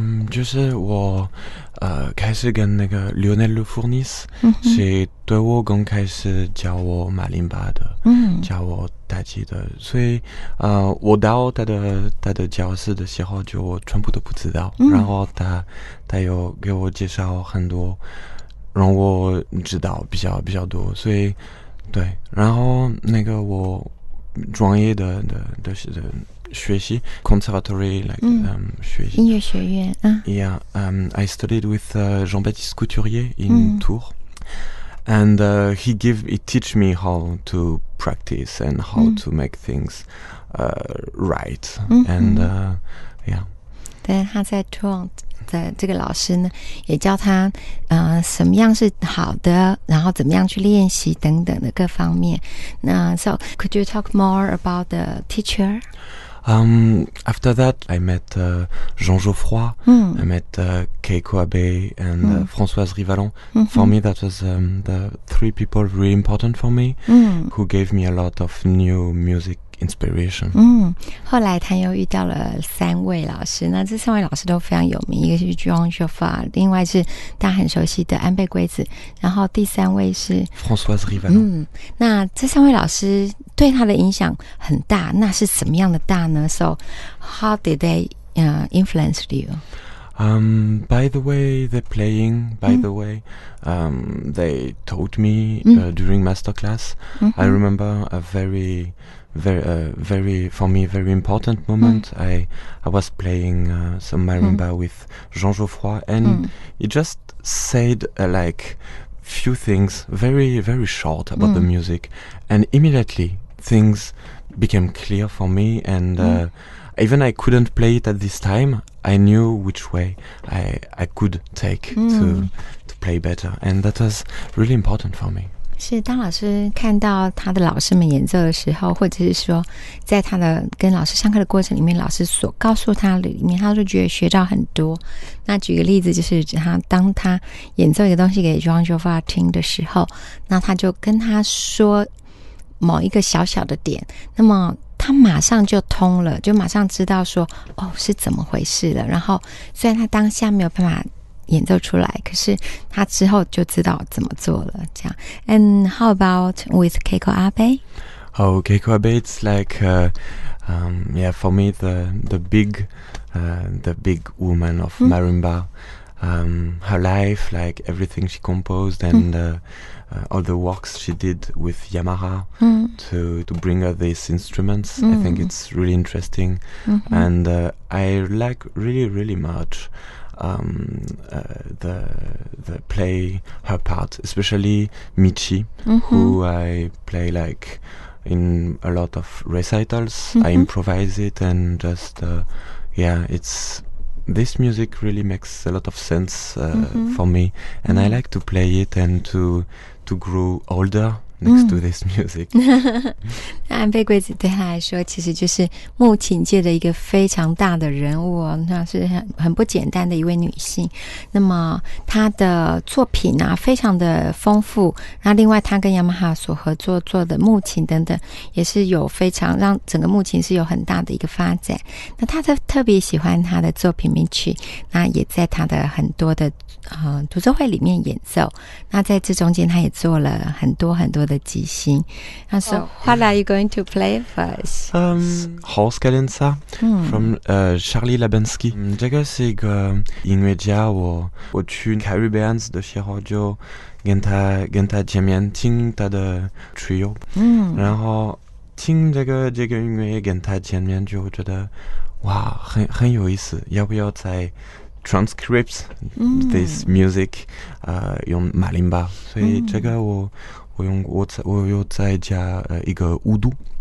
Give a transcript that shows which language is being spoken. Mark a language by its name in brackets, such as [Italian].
[Chinese] 就是我开始跟那个 Lionel Le Fournis 是对我刚开始教我马林巴的，教我打击的，所以我到他的教室的时候就全部都不知道，然后他有给我介绍很多，让我知道比较多，所以对，然后那个我专业的学习 [English] conservatory like [Chinese] 学习音乐学院 [English] Yeah, I studied with Jean-Baptiste Couturier in Tours, and he teach me how to practice and how to make things right, and yeah. [Chinese] 对，他在 Tours 的这个老师呢，也教他什么样是好的，然后怎么样去练习等等的各方面。 [English] 那 So could you talk more about the teacher? After that, I met Jean Geoffroy, I met Keiko Abe and Françoise Rivalon. For me, that was the three people really important for me, who gave me a lot of new music inspiration. [Chinese] 后来他又遇到了3位老师，那这3位老师都非常有名，一个是 Jean Geoffroy， 另外是大家很熟悉的安倍圭子，然后第3位是 Françoise Rivalon。那这3位老师对他的影响很大，那是什么样的大呢？ [English] So how did they influence you? By the way they're playing, by the way they taught me during masterclass. I remember a very for me very important moment. I was playing some marimba with Jean Geoffroy, and he just said like few things very short about the music, and immediately things became clear for me, and even I couldn't play it at this time, I knew which way I could take to play better, and that was really important for me. [Chinese] 是当老师看到他的老师们演奏的时候，或者是说在他的跟老师上课的过程里面，老师所告诉他的里面，他就觉得学到很多。那举个例子，就是当他演奏一个东西给 Jean Geoffroy 听的时候，那他就跟他说某一个小小的点，那么他马上就通了，就马上知道说是怎么回事了。然后虽然他当下没有办法演奏出来，可是他之后就知道怎么做了。这样。 [English] And how about with Keiko Abe? Oh, Keiko Abe, it's like for me the big woman of marimba. Her life, like everything she composed, and all the works she did with Yamaha to bring her these instruments. I think it's really interesting, and I like really much the play her part, especially Michi, who I play like in a lot of recitals. I improvise it, and just it's this music really makes a lot of sense for me, and I like to play it and to grow older next to this music. [Chinese] 那安倍圭子对他来说其实就是木琴界的一个非常大的人物那是很不简单的一位女性。那么她的作品非常的丰富，那另外她跟雅马哈所合作做的木琴等等也是有非常让整个木琴是有很大的一个发展。那她特别喜欢她的作品 Michi， 那也在她的很多的独奏会里面演奏。那在这中间她也做了很多的即兴。 [English] 那 So what are you going to play for us? Horse Cadenza from Charlie Labensky. [Chinese] 这个是一个音乐家，我去 Caribbeans 的时候就跟他见面听他的 trio， 然后听这个音乐跟他见面就觉得哇很有意思，要不要再 [English] transcript this music [Chinese] 用马林巴，所以这个我有再加一个乌度，